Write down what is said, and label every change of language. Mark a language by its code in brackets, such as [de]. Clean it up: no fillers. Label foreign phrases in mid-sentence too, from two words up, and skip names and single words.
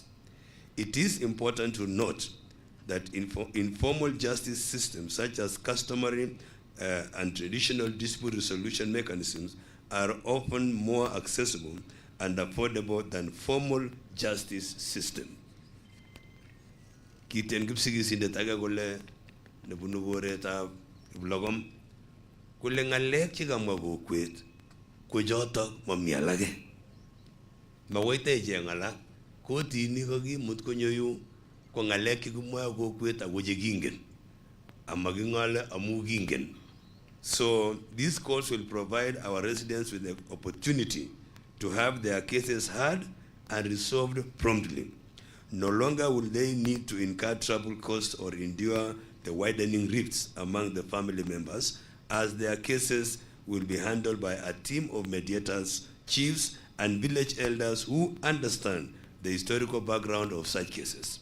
[en] It is important to note that informal justice systems such as customary and traditional dispute resolution mechanisms are often more accessible and affordable than formal justice system. [kln] Kiten kipsigisindet age kole nebunu koretab Logom kole ngalek chekamwa kokwet ko chotok mami alage. Mawaita icheng alak kotini kakimut konyo yu ko ngalek chekimwae kokwet ako chekingen amakingale amu kingen. [en] So these courts will provide our residents with the opportunity to have their cases heard and resolved promptly. No longer will they need to incur trouble costs or endure the widening rifts among the family members, as their cases will be handled by a team of mediators, chiefs, and village elders who understand the historical background of such cases.